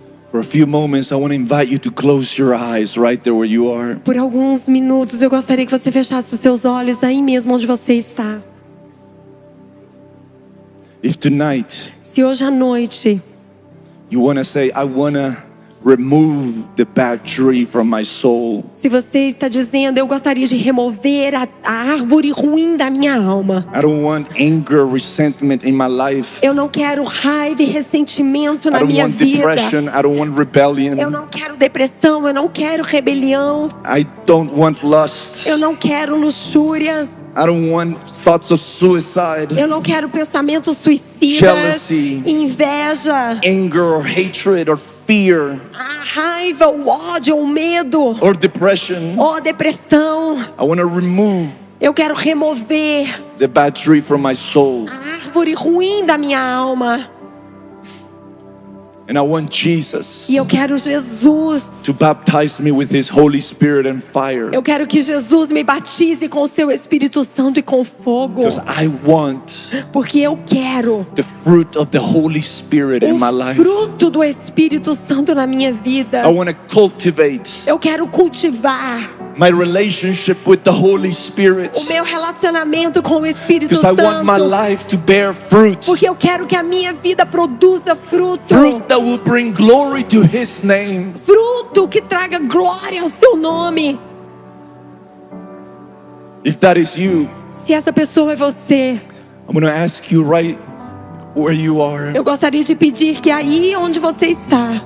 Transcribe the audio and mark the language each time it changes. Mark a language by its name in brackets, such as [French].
[English] For a few moments, I want to invite you to close your eyes right there where you are. [Portuguese] Por alguns minutos eu gostaria que você fechasse os seus olhos aí mesmo onde você está. [English] If tonight [Portuguese] Se hoje à noite [English] you want to say, "I want to remove the bad tree from my soul. [Portuguese] Se você está dizendo, eu gostaria de remover a árvore ruim da minha alma. [English] I don't want anger, resentment in my life. [Portuguese] Eu não quero raiva e ressentimento [English] I [Portuguese] na [English] don't [Portuguese] minha [English] want [Portuguese] vida. [English] depression. I don't want rebellion. [Portuguese] Eu não quero depressão, eu não quero rebelião. [English] I don't want lust. [Portuguese] Eu não quero luxúria. [English] I don't want thoughts of suicide, [Portuguese] Eu não quero pensamentos suicidas, [English] Jealousy. [Portuguese] inveja, [English] anger or hatred or fear [Portuguese] a raiva, o ódio, o medo, [English] or depression. [Portuguese] ou a depressão. [English] I want to remove [Portuguese] Eu quero remover [English] the bad tree from my soul. [Portuguese] a árvore ruim da minha alma. [English] And I want Jesus [Portuguese] E eu quero Jesus. [English] to baptize me with His Holy Spirit and fire. [Portuguese] Eu quero que Jesus me batize com o seu Espírito Santo e com fogo. [English] Because I want [Portuguese] Porque eu quero [English] the fruit of the Holy Spirit in my [Portuguese] o [English] life. [Portuguese] fruto do Espírito Santo na minha vida. [English] I want to cultivate [Portuguese] Eu quero cultivar [English] my relationship with the Holy Spirit. [Portuguese] o meu relacionamento com o Espírito [English] Because I want my [Portuguese] Santo. [English] life to bear fruit. [Portuguese] Porque eu quero que a minha vida produza fruto. [English] Fruit that will bring glory to His name. [Portuguese] Fruto que traga glória ao seu nome. [English] If that is you, [Portuguese] Se essa pessoa é você, [English] I'm going to ask you right where you are [Portuguese] eu gostaria de pedir que aí onde você está,